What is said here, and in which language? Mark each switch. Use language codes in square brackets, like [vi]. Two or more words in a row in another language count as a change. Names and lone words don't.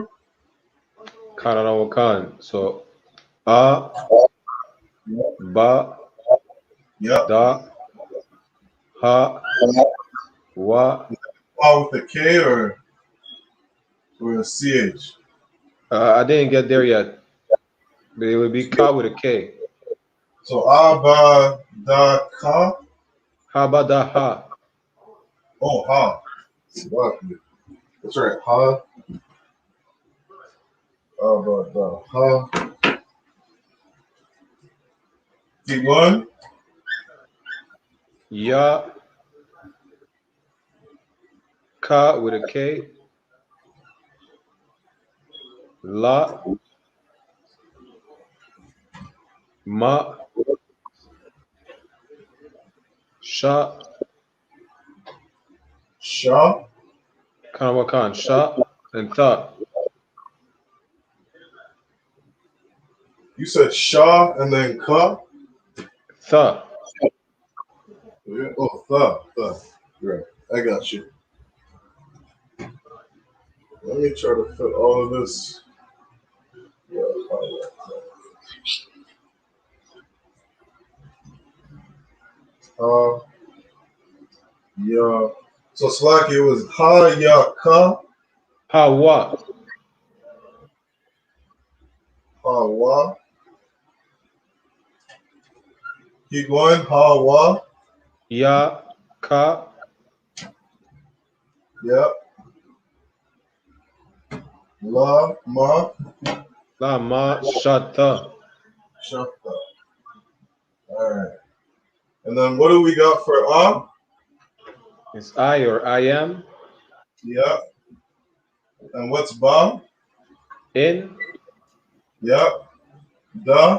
[en] Karanawakan. So, a, ba, Yep. da, ha, wa. With a K or a CH? I didn't get there yet, but it would be ka with a K. So ba da ka. Ha, ba, da, ha. Oh, ha. That's right. Ha. Ba da ha. Keep going. Ya, ka with a K. La, ma, sha, Sha. Karanawakan. Sha, and tha. You said sha and then ka. Tha. Yeah. Oh, tha. Right. I got you. Let me try to fit all of this. Yeah. Yeah. So Slack, it was ha ya ka. Ha, wa. Ha wa. Keep going. Ha wa. Ya, ka. Yep. La ma. La, ma, sha, tha. Shut up. All right. And then what do we got for ah? It's I or I am. Yep. And what's ba? In, Yep. Da.